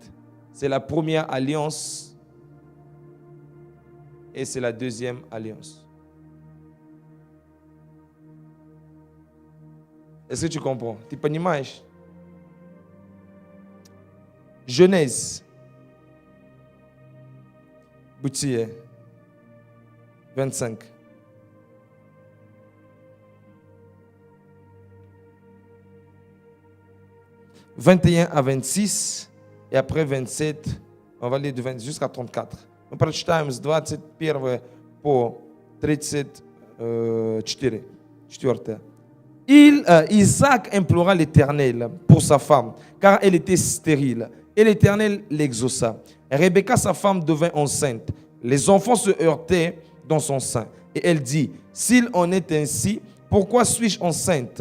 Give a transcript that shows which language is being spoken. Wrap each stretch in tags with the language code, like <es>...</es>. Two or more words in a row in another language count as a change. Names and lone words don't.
<fr>C'est la première alliance et c'est la deuxième alliance. Est-ce que tu comprends? Tu понимаешь? Genèse.</fr> <ru>Бытие. 25.</ru> <fr>« 21 à 26, et après 27, on va lire de 20 jusqu'à 34.</fr> <ru>Мы прочитаем с 21 по 34.</ru> <fr>Isaac implora l'Éternel pour sa femme, car elle était stérile, et l'Éternel l'exauça. Rebecca, sa femme, devint enceinte. Les enfants se heurtaient dans son sein. Et elle dit, s'il en est ainsi, pourquoi suis-je enceinte?</fr>